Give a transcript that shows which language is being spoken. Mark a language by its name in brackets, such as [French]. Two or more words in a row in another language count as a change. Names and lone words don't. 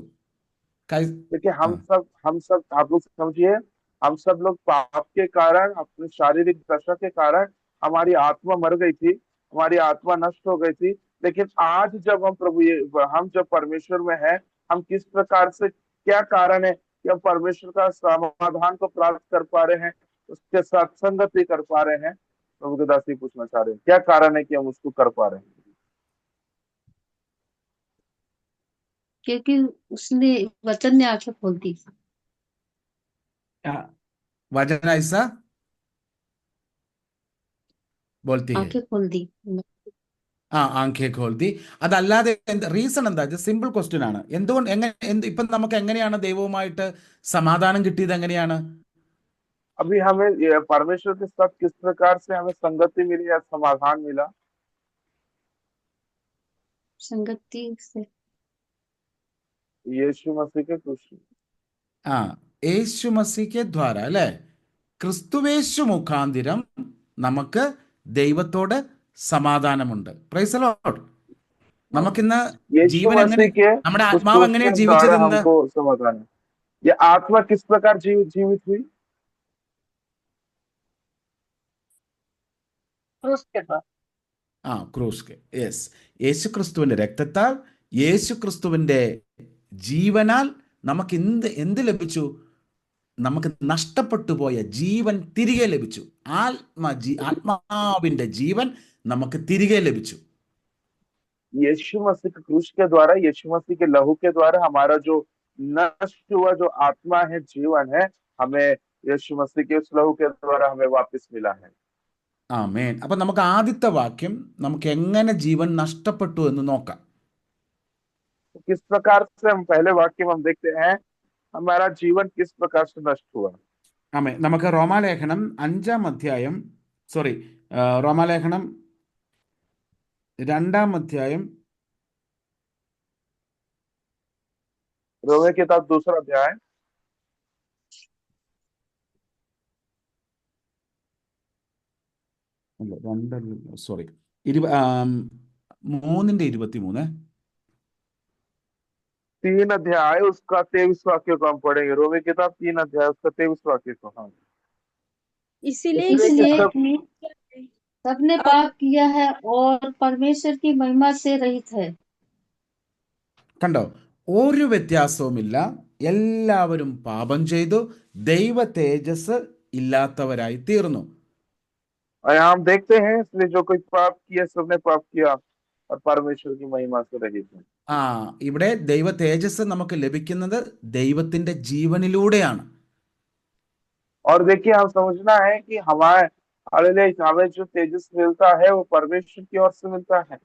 [Hindi] देखिए हम सब आप लोग समझिए, हम सब लोग पाप के कारण, अपनी शारीरिक दशा के कारण हमारी आत्मा मर गई थी, हमारी आत्मा नष्ट हो गई थी। लेकिन आज जब हम जब परमेश्वर में हैं, हम किस प्रकार से, क्या कारण है कि हम परमेश्वर का समाधान को प्राप्त कर पा रहे हैं, उसके साथ संगति कर पा रहे हैं? प्रभु के दास पूछना चाह रहे हैं, क्या कारण है कि हम उसको कर पा रहे हैं? क्योंकि उसने वचन ने आंखें खोल दी। वचन ऐसा बोलती है, आंखें खोल दी। आंखें खोल दी. [Malayalam] അതല്ലാതെ റീസൺ എന്താ? [English] simple question ആണ്. [Malayalam] എന്തുകൊണ്ട് ഇപ്പം നമുക്ക് എങ്ങനെയാണ് ദൈവവുമായിട്ട് സമാധാനം കിട്ടിയത്? എങ്ങനെയാണ്? [Hindi] अभी हमें परमेश्वर के साथ किस प्रकार से हमें संगति मिली या समाधान मिला? संगति से यीशु मसीह के क्रूस। यीशु मसीह द्वारा [Malayalam] അല്ലെ, ക്രിസ്തുവേശു മുഖാന്തിരം നമുക്ക് ദൈവത്തോട് സമാധാനമുണ്ട്. [English] praise the Lord. [Malayalam] നമുക്കിന്ന് ജീവൻ എങ്ങനെ, നമ്മുടെ ആത്മാവ് എങ്ങനെയാ ജീവിച്ചതെന്ന്, [Hindi] समाधान है। ये आत्मा किस प्रकार जीवित हुई? ക്രൂസ്. [Malayalam] യെസ്, യേശു ക്രിസ്തുവിന്റെ രക്തത്താൽ, യേശു ക്രിസ്തുവിന്റെ ജീവനാൽ നമുക്ക് എന്ത് ലഭിച്ചു? നമുക്ക് നഷ്ടപ്പെട്ടു പോയ ജീവൻ തിരികെ ലഭിച്ചു. ആത്മാവിന്റെ ജീവൻ നമുക്ക് തിരികെ ലഭിച്ചു. [Hindi] यीशु मसीह के क्रूस के द्वारा, यीशु मसीह के लहू के द्वारा हमारा जो नष्ट हुआ जो आत्मा है, जीवन है, हमें यीशु मसीह के उस लहू के द्वारा हमें वापस मिला है। [Malayalam] ആമേൻ. അപ്പൊ നമുക്ക് ആദ്യത്തെ വാക്യം നമുക്ക് എങ്ങനെ ജീവൻ നഷ്ടപ്പെട്ടു എന്ന് നോക്കാം. तो किस प्रकार से हम पहले वाक्य में हम देखते हैं हमारा जीवन किस प्रकार से नष्ट हुआ। ആമേൻ. നമുക്ക് റോമാലേഖനം 5-ാം അധ്യായം, സോറി, റോമാലേഖനം 2-ാം അധ്യായം [Hindi] रोमे किताब 2 अध्याय [Malayalam] അല്ല 2, സോറി, 3:23. [Hindi] 3 अध्याय उसका 23 वाक्य को हम पढ़ेंगे। रोमे किताब 3 अध्याय उसका 23 वाक्य को। हाँ, इसीलिए इसलिए कि इसलिए सबने पाप किया है और परमेश्वर की महिमा से रहित है। [Malayalam] കണ്ടോ, ഒരു വ്യത്യാസവുമില്ല, എല്ലാവരും പാപം ചെയ്തു ദൈവ തേജസ് ഇല്ലാത്തവരായി തീർന്നു. [Hindi] और यहाँ हम देखते हैं इसलिए जो कोई पाप किया सबने पाप किया और परमेश्वर की महिमा से रहित है। [Malayalam] ആ ഇവിടെ ദൈവ തേജസ് നമുക്ക് ലഭിക്കുന്നത് ദൈവത്തിന്റെ ജീവനിലൂടെയാണ്. [Hindi] और देखिए हम समझना है कि हमें जो तेजस मिलता है वो परमेश्वर की ओर से मिलता है।